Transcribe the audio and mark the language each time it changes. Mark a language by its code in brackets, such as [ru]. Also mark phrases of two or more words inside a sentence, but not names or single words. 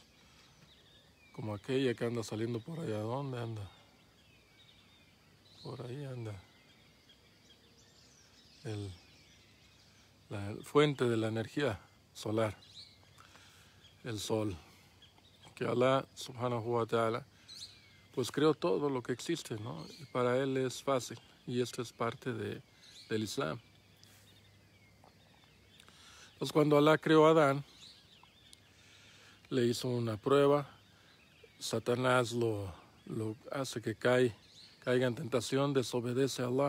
[es] Como aquella que anda saliendo por allá. ¿Dónde anda? Por ahí anda. La fuente de la energía solar, el sol, que [ar] الله سبحانه وتعالى [es] pues creó todo lo que existe, ¿no? Y para él es fácil, y esto es parte del Islam. Entonces cuando Allah creó a Adán, le hizo una prueba, Satanás lo hace que caiga en tentación, desobedece a Allah.